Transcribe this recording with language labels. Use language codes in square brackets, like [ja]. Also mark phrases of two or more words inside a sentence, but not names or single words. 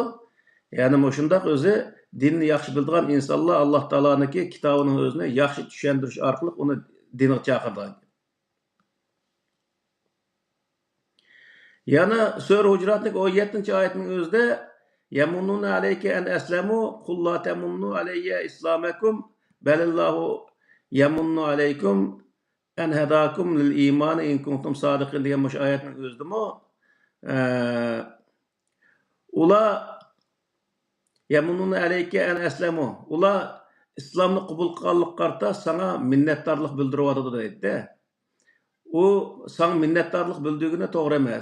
[uz] Ya'ni shundoq o'zi dinni yaxshi biladigan insonlar Alloh taoloning kitobining o'zini yaxshi tushuntirish orqali uni dinga chaqiradi. Yana sura Hujuratning 17-oyatining o'zida [ar] يمنون عليك أن أسلموا قل لا تمنوا علي إسلامكم بل الله يمن عليكم أن هداكم للإيمان إن كنتم صادقين [uz] degan bu oyatning o'zidami ular [ar] يمنون عليك أن أسلموا [uz] ular islomni qabul qilganlik qarta sana minnatdorlik bildiryapti deydi. U sana minnatdorlik bildirgani to'g'ri emas.